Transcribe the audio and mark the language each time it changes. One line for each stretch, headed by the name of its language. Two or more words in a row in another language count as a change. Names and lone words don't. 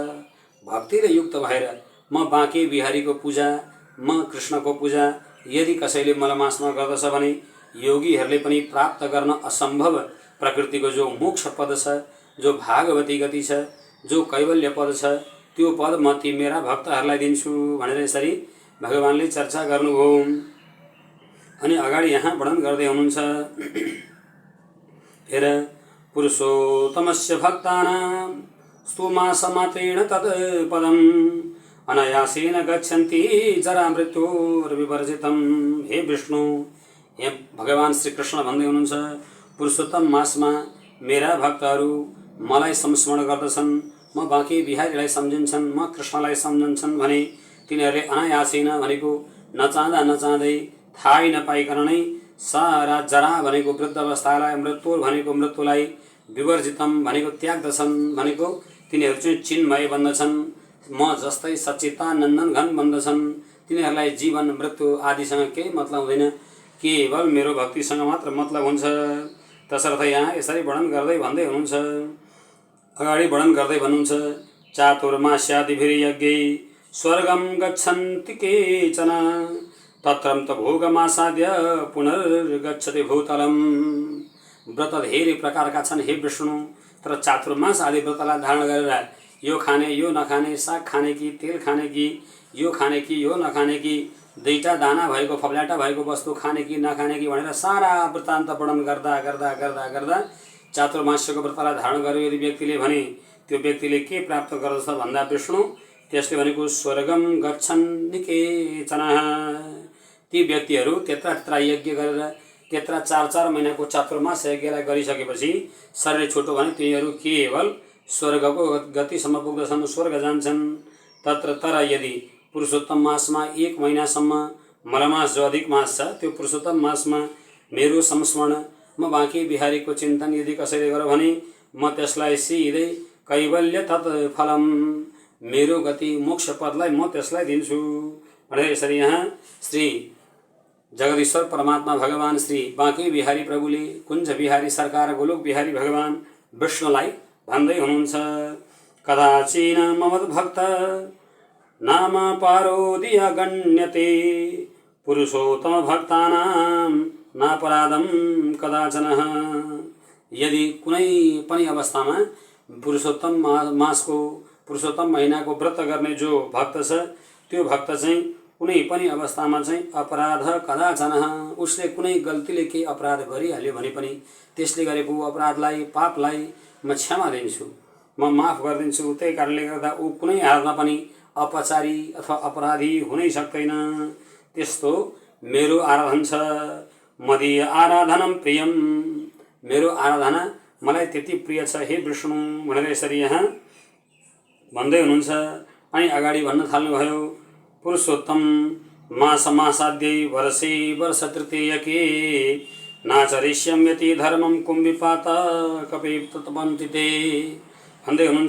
Nepali: भक्तिले युक्त भएर म बाँके बिहारीको पूजा, म कृष्णको पूजा यदि कसैले मलमासमा गर्दछ भने योगीहरूले पनि प्राप्त गर्न असम्भव प्रकृतिको जो मोक्ष पद छ, जो भागवती गति छ, जो कैवल्य पद छ, त्यो पद म ती मेरा भक्तहरूलाई दिन्छु भनेर यसरी भगवानले चर्चा गर्नुभयो। अनि अगाडि यहाँ वर्णन गर्दै हुनुहुन्छ, हेर
Sanskrit: पुरुषोत्तमस्य भक्तानां स्तुमासमात्रेण तत् पदम् अनायासेन गच्छन्ति जरा मृत्युर्विवर्जितं।
Nepali: हे विष्णु, हे भगवान श्री कृष्ण भन्दै हुनुहुन्छ, पुरुषोत्तम मासमा मेरा भक्तहरू मलाई संस्मरण गर्दछन्, म बाँके बिहारीलाई सम्झिन्छन्, म कृष्णलाई सम्झन्छन् भने तिनीहरूले अनायासैन भनेको नचाहँदा नचाहँदै थाहै नपाइकन नै सारा जरा भनेको वृद्ध अवस्थालाई, मृत्यु भनेको मृत्युलाई, विवर्जितम भनेको त्याग्दछन् भनेको तिनीहरू चाहिँ चिन्मय बन्दछन्। म जस्तै सच्चिदानन्दन घन बन्दछन्। तिनीहरूलाई जीवन मृत्यु आदिसँग केही मतलब हुँदैन, केवल मेरो भक्तिसँग मात्र मतलब हुन्छ। तसर्थ यहाँ यसरी वर्णन गर्दै भन्दै हुनुहुन्छ, अगाडि वर्णन गर्दै भन्नुहुन्छ,
Sanskrit: चातुर्मास्यादिभिर्यज्ञै स्वर्गम गच्छन्ति केचन तत्रं त भोगमासाद्य पुनर्गच्छति भूतलम।
Nepali: व्रत धेरै प्रकारका छन् हे विष्णु, तर चातुर्मास आदि व्रतलाई धारण गरेर यो खाने यो नखाने, साग खाने कि तेल खाने कि यो खाने कि यो नखाने कि, दुईटा दाना भएको फब्ल्याटा भएको वस्तु खाने कि नखाने कि भनेर सारा वृत्तान्त वर्णन गर्दा गर्दा गर्दा गर्दा चातुर्मास्यको व्रतलाई धारण गर्यो यदि व्यक्तिले भने त्यो व्यक्तिले के प्राप्त गर्दछ भन्दा विष्णु त्यसले भनेको
Sanskrit: स्वर्गम गच्छन् निकेचन।
Nepali: ती व्यक्तिहरू त्यत्रा त्यत्रा यज्ञ गरेर त्यत्रा 4-4 महिनाको चातुर्मास यज्ञलाई गरिसकेपछि शरीर छुट्यो भने तिनीहरू केवल स्वर्गको गतिसम्म पुग्दछन्, स्वर्ग जान्छन्। तत्र तर यदि पुरुषोत्तम मासमा 1 महिनासम्म मलमास जो अधिक मास छ त्यो पुरुषोत्तम मासमा मेरो संस्मरण, म बाँके बिहारीको चिन्तन यदि कसैले गर्यो भने म त्यसलाई सिधै
Sanskrit: कैवल्य तत्फलम,
Nepali: मेरो गति मोक्ष पदलाई म त्यसलाई दिन्छु भनेर यसरी यहाँ श्री जगदीश्वर परमात्मा भगवान श्री बाँके बिहारी प्रभुले कुञ्ज बिहारी सरकार गोलोक बिहारी भगवान विष्णुलाई भन्दै हुनुहुन्छ,
Sanskrit: कदाचिन ममद्भक्त नाम पारोदीय गण्यते पुरुषोत्तम भक्तानां नापराधम कदाचन।
Nepali: यदि कुनै पनि अवस्थामा पुरुषोत्तम मासको पुरुषोत्तम महिनाको व्रत गर्ने जो भक्त छ त्यो भक्त चाहिँ कुनै पनि अवस्थामा चाहिँ
Sanskrit: अपराध कदाचन,
Nepali: उसले कुनै गल्तीले केही अपराध गरिहाल्यो भने पनि त्यसले गरेको अपराधलाई पापलाई म क्षमा दिन्छु, म माफ गरिदिन्छु। त्यही कारणले गर्दा ऊ कुनै हालमा पनि अपचारी अथवा अपराधी हुनै सक्दैन। त्यस्तो मेरो आराधन छ,
Sanskrit: मदीय आराधनम प्रियम,
Nepali: मेरो आराधना मलाई त्यति प्रिय छ हे विष्णु भनेर यसरी यहाँ भन्दै हुनुहुन्छ। अनि अगाडि भन्न थाल्नुभयो,
Sanskrit: पुरुषोत्तम मासमासाद्यै वर्षे वर्ष तृतीयके नाचरिष्यम यति धर्मम कुम्भिपात कपि तत्पन्थिते
Nepali: भन्दै हुनुहुन्छ,